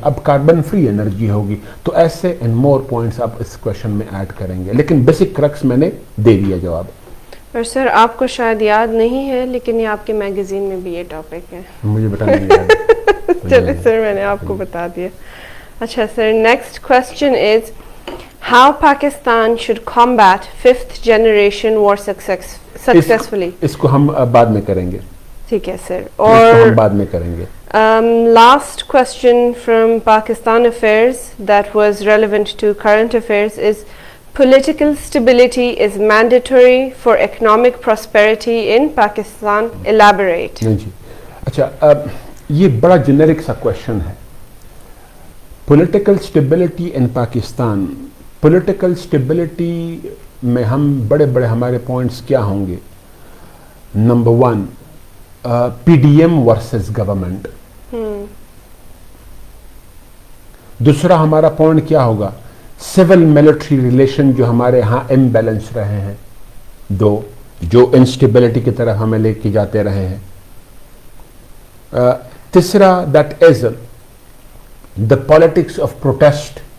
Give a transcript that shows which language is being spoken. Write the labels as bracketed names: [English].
[Urdu] اب carbon free energy ہوگی. تو ایسے اینڈ مور پوائنٹس آپ اس کوشچن میں ایڈ کریں گے، لیکن بیسک کرکس میں نے دے دیا جواب. اور سر آپ کو شاید یاد نہیں ہے لیکن یہ آپ کے میگزین میں بھی یہ ٹاپک ہے. مجھے بتا نہیں یاد. چلے سر میں نے آپ کو بتا دیا. اچھا سر، [English] Next question is how Pakistan should combat 5th generation war successfully. [Urdu] اس کو ہم بعد میں کریں گے. ٹھیک ہے سر. اس کو اور ہم بعد میں کریں گے. [English] last question from Pakistan Affairs that was relevant to current affairs is political stability is mandatory for economic prosperity in Pakistan. Elaborate. [Urdu] جی اچھا، یہ بڑا جنرک سا کوشچن ہے. Political stability in Pakistan. Political stability میں ہم بڑے بڑے ہمارے پوائنٹس کیا ہوں گے؟ Number 1 P D M versus government. دوسرا ہمارا پوائنٹ کیا ہوگا؟ سول ملٹری ریلیشن جو ہمارے ہاں امبیلنس رہے ہیں، 2 جو انسٹیبلٹی کی طرف ہمیں لے کے جاتے رہے ہیں. [English] تیسرا that is the politics of protest.